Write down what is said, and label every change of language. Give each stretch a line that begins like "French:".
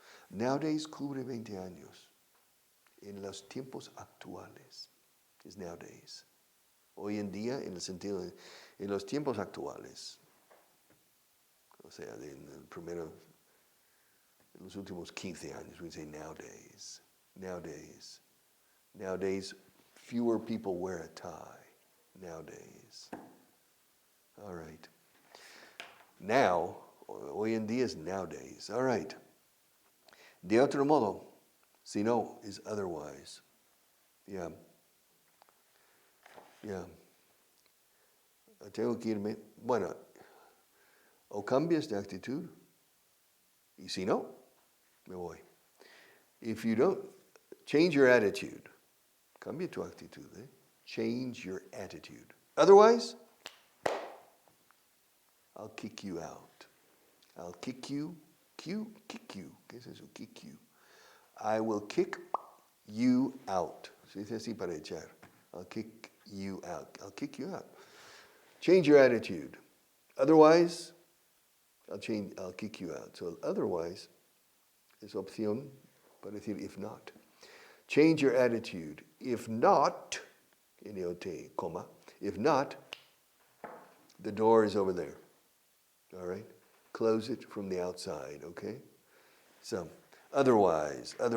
Spanish: Nowadays cubre 20 años. En los tiempos actuales. Es nowadays. Hoy en día, en el sentido de, en los tiempos actuales. O sea, en los últimos 15 años,
English: we say nowadays. Nowadays. Nowadays, fewer people wear a tie. Nowadays. All right.
Spanish: Now, hoy en día es nowadays.
English: All right.
Spanish: De otro modo, si no,
English: is otherwise. Yeah.
Spanish: Yeah. Tengo que irme. Bueno, o cambias de actitud, y si no, me voy.
English: If you don't, change your attitude.
Spanish: Cambia tu actitud, eh?
English: Change your attitude. Otherwise, I'll kick you out. I'll kick you. Kick you.
Spanish: ¿Qué es eso?
English: Kick you. I will kick you out.
Spanish: Se dice así para echar.
English: I'll kick you out. I'll kick you out. Change your attitude. Otherwise, I'll kick you out. So otherwise
Spanish: es opción para decir
English: if not. Change your attitude. If not, N-O-T, comma, if not, the door is over there. All right? Close it from the outside, okay? So, otherwise.